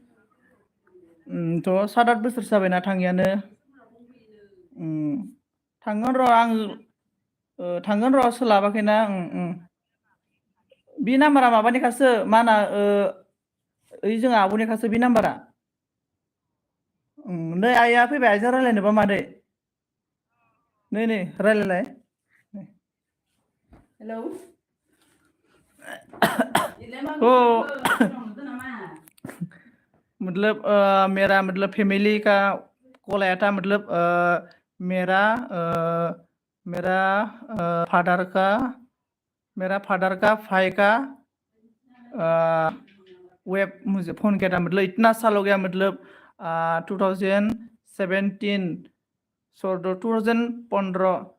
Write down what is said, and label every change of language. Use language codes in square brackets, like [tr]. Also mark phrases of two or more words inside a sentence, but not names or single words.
[brx] थ' 7-8 बोसोरसो जाबायना थाङियानो थांगोन र' आं थांगोन र' सोलाबाखैना बे नाम्बारा माबानिखासो मा होनो ओइ जोंहा आब'निखासो बे नाम्बारा नै आइया फैबाय आइजों रायज्लायनोबा मादै नै रायज्लायलाय [hi] हेलौ ओ मतलब मेरा मतलब फैमिली का कॉल आया था मतलब मेरा मेरा फादर का मेरा फादर का भाई का वेब मुझे फ़ोन किया था मतलब इतना साल हो गया मतलब 2017 सॉरी 2015